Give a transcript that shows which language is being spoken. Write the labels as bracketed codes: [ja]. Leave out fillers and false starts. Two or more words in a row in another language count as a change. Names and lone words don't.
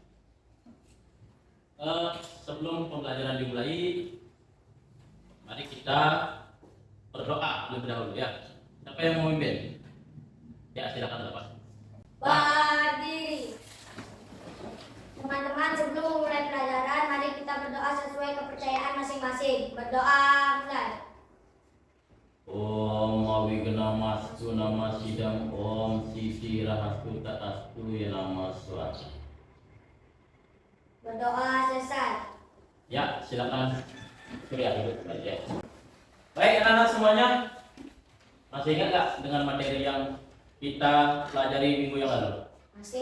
[id] Sebelum pembelajaran dimulai, mari kita berdoa terlebih dahulu ya. Siapa yang mau memimpin? Ya, silakan Bapak. Berdiri. Teman-teman, sebelum memulai pelajaran, mari kita berdoa sesuai kepercayaan masing-masing. Berdoa mulai. [sa] Om Awigena Mastu Nama Sidam Om Sisi Rahastu Tatastu Ya Nama Swati. [id] Berdoa selesai. Ya, silakan Surya duduk kembali ya. Baik anak-anak semuanya, masih ingat nggak dengan materi yang kita pelajari minggu yang lalu? Masih.